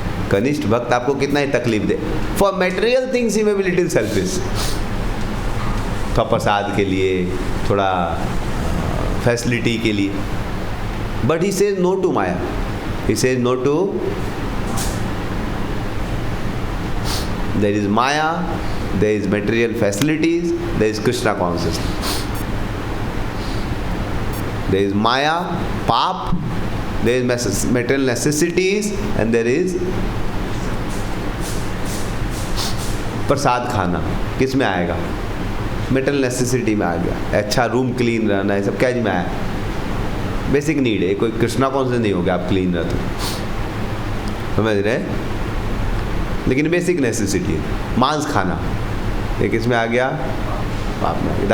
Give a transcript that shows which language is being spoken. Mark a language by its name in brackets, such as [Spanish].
[Hindi] कनिष्ठ भक्त आपको कितना ही तकलीफ दे, [English] for material things he may be little selfish, [Hindi] थोड़ा प्रसाद के लिए, [English] थोड़ा फैसिलिटी के लिए, but he says no to Maya, he says no to There is Maya, there is material facilities, there is Krishna consciousness. There is Maya, Paap, there is material necessities, and there is [Hindi] प्रसाद खाना. किस में आएगा? Metal necessity में आ गया. अच्छा room clean रहना, है सब क्या में आया? बेसिक नीड है. कोई कृष्णा कॉन्शियस नहीं हो गया आप क्लीन रहते, समझ रहे हैं? लेकिन बेसिक नेसेसिटी है. मांस खाना ये किस में आ गया? पाप में आ गया.